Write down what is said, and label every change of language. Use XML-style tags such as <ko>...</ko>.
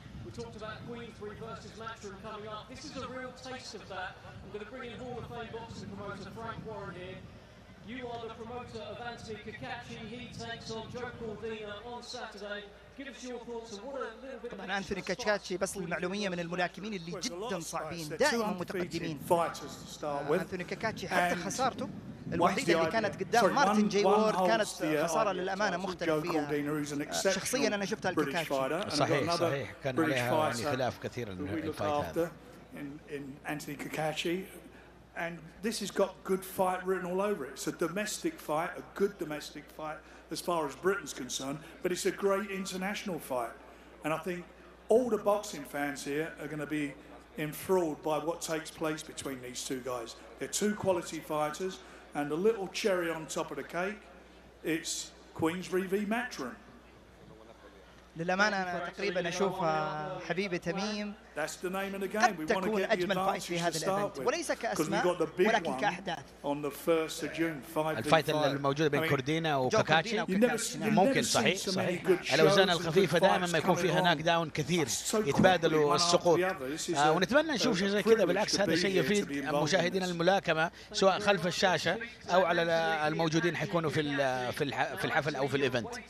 <en>We talked about Queensbury versus Matchroom coming up. This is a real taste of that. I'm going to bring in Hall of Fame boxing promoter Frank Warren here. You are the promoter of Anthony Kakachi. He takes on Joe Cordina on Saturday. Give us your thoughts on what a little bit.</en> <ar>طبعا أنثوني كاتشاتشي بس المعلومية من الملاكمين اللي جدا صعبين دائما متقدمين. أنثوني كاتشي حتى خسارته الوحيدة اللي كانت قدام مارتن جي وورد كانت خسارة للأمانة مختلف فيها. شخصيا أنا شفتها الكاكاتشي. صحيح كان عليها يعني خلاف كثير الفايت هذا.</ar> <en>Anthony Kakachi, and this has got good fight written all over it. It's a domestic fight, a good domestic fight as far as Britain's concerned, but it's a great international fight. And I think all the boxing fans here are going to be enthralled by what takes place between these two guys. They're two quality fighters. And the little cherry on top of the cake, it's Queensbury v Matchroom.</en> <ar>للأمانة أنا تقريبا أشوف حبيبي تميم</ar> <en>That's the name of the game. We want to get the advantage to start with. Because we got the big one on the 1st of June.</en> <ar>الفايت الموجودة بين كوردينا وكاكاتشي ممكن صحيح الأوزان الخفيفة دائما ما يكون فيها ناك داون كثير يتبادلوا السقوط ونتمنى نشوف شيء زي كذا. بالعكس هذا شيء يفيد مشاهدين الملاكمة سواء خلف الشاشة أو على الموجودين حيكونوا في الحفل أو في الإيفنت.</ar>